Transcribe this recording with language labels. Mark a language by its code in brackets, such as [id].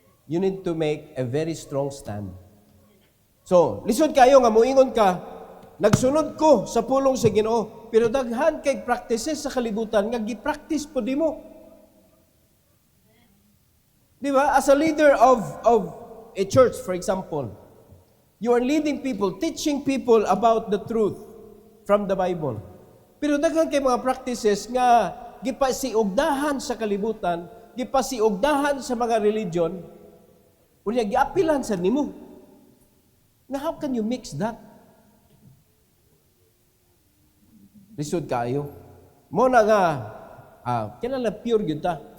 [en] You need to make a very strong stand. [ceb] So, lisod kayo nga muingon ka, nagsunod ko sa pulong sa Ginoo, pero daghan kay practices sa kalibutan nga gi-practice po di mo. Di ba? [en] As a leader of a church, for example, you are leading people, teaching people about the truth from the Bible. [ceb] Pero daghan kay mga practices nga gipasiugdahan sa kalibutan, gipasiugdahan sa mga religion, unya giapilan sa nimo. [en] Now how can you mix that? [ceb] Lisod kayo. Mo na nga, kinala pure gyud ta.